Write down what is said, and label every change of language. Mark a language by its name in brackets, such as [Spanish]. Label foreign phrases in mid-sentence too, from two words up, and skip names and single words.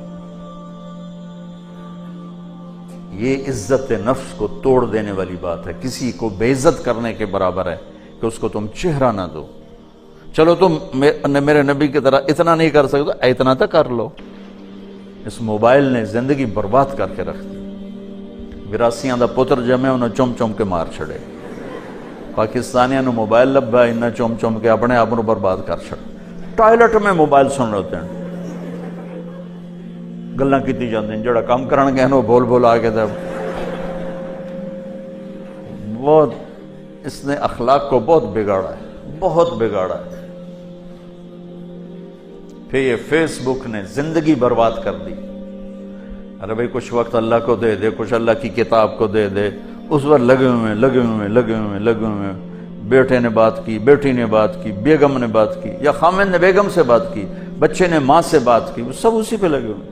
[Urdu] یہ عزت نفس کو توڑ دینے والی بات ہے، کسی کو بے عزت کرنے کے برابر ہے کہ اس کو تم چہرہ نہ دو۔ چلو تم میرے نبی کی طرح اتنا نہیں کر سکتے، اتنا تو کر لو۔ اس موبائل نے زندگی برباد کر کے رکھ دی۔ [Punjabi] وراثیاں دا پتر جمے انہوں چم چم کے مار چھڑے، پاکستانیاں نو موبائل لبا انہوں چم چم کے اپنے آپ نو برباد کر چھڑے۔ [Urdu] ٹائلٹ میں موبائل سن رہے ہوتے ہیں، [Punjabi] گلاں کیتی جاندے ہیں، جڑا کام کرن گے نو بول بول آگے دے۔ [Urdu] بہت اس نے اخلاق کو بہت بگاڑا ہے، بہت بگاڑا ہے۔ پھر یہ فیس بک نے زندگی برباد کر دی۔ ارے بھائی کچھ وقت اللہ کو دے دے، کچھ اللہ کی کتاب کو دے دے، اس وقت لگے ہوئے بیٹے نے بات کی، بیٹی نے بات کی، بیگم نے بات کی، یا خامن نے بیگم سے بات کی، بچے نے ماں سے بات کی، وہ سب اسی پہ لگے ہوئے۔